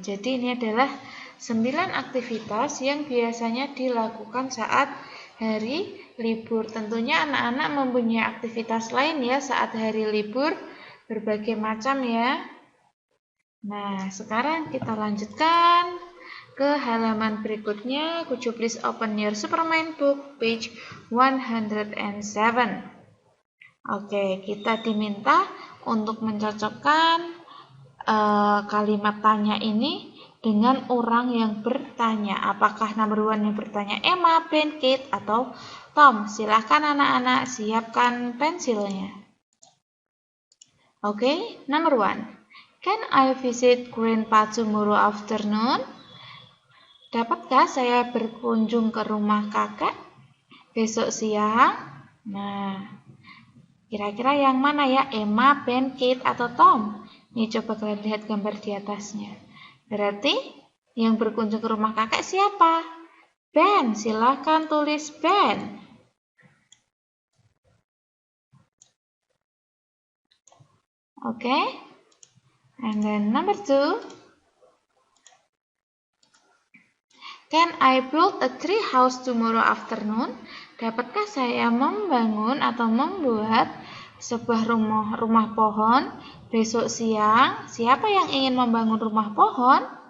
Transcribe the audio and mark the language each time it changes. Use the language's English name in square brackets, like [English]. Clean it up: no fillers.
[Indonesian] Jadi ini adalah 9 aktivitas yang biasanya dilakukan saat hari libur. Tentunya anak-anak mempunyai aktivitas lain ya saat hari libur, berbagai macam ya. Nah, sekarang kita lanjutkan ke halaman berikutnya. [English] Could you please open your Superman book page 107. [Indonesian] Oke, kita diminta untuk mencocokkan kalimat tanya ini dengan orang yang bertanya. Apakah [English] number 1 [Indonesian] yang bertanya Emma, Ben, Kate, atau Tom? Silahkan anak-anak siapkan pensilnya. [English] Oke, number 1. Can I visit Grandpa tomorrow afternoon? [Indonesian] Dapatkah saya berkunjung ke rumah kakek besok siang? Nah, kira-kira yang mana ya? Emma, Ben, Kate, atau Tom? Ini coba kalian lihat gambar di atasnya. Berarti yang berkunjung ke rumah kakek siapa? Ben. Silahkan tulis Ben. [English] Oke. And then number 2. Can I build a tree house tomorrow afternoon? [Indonesian] Dapatkah saya membangun atau membuat sebuah rumah pohon besok siang? Siapa yang ingin membangun rumah pohon?